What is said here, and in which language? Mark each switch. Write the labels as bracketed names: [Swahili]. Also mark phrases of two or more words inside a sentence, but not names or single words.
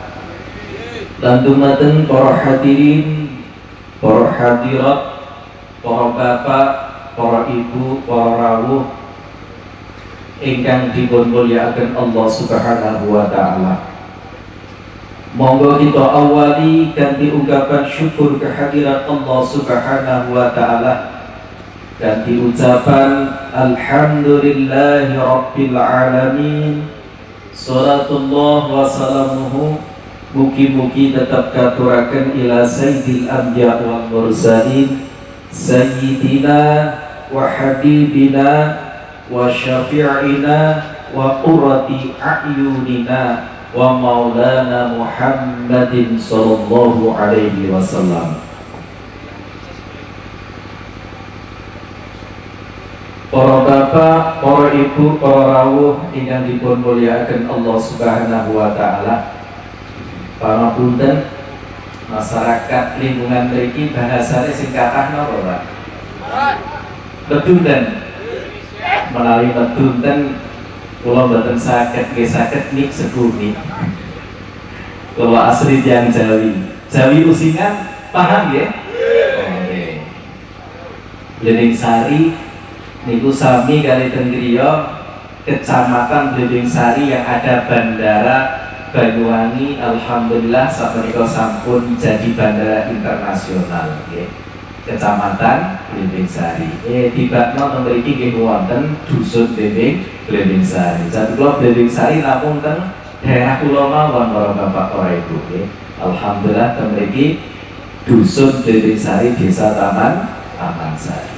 [Javanese] Lan dumateng para hadirin, para hadirat, para bapak, para ibu, para rawuh ingkang dipun mulyakaken [Arabic] الله سبحانه وتعالى. [Javanese] Monggo kita awali kanthi ungkapan syukur kehadirat [Arabic] الله سبحانه وتعالى, [Javanese] kanthi ucapan [Arabic] الحمد لله رب العالمين. صلاة الله وسلامه [Javanese] mugi-mugi tetap katuraken [Arabic] إلى سيد الأنبياء والمرسلين سيدنا وحبيبنا وشفيعنا وقرة أعيننا ومولانا محمد صلى الله عليه وسلم. [Javanese] Para bapak, para ibu, para rawuh ingkang dipun mulyakaken [Arabic] الله سبحانه وتعالى. [Javanese] Pangapunten masyarakat lingkungan mriki bahasane sing kathah napa, Pak? Medunten. Menawi medunten kula mboten saged nggih saged nik sebumi. Kula asli tiyang Jawi. Jawi Usingan paham nggih? Nggih. Blimbing Sari niku sami kali teng griya Kecamatan Blimbing Sari [Indonesian] yang ada [Javanese] Bandara Banyuwangi. Alhamdulillah sapunika sampun jadi bandara internasional, nggih. Kecamatan Blimbing Sari. Tibakno teng mriki nggih wonten Dusun Blimbing Sari. Jadi kula Blimbing Sari namung teng daerah kula mawon para bapak para ibu, nggih. Alhamdulillah teng mriki Dusun Blimbing Sari, Desa Taman Sari.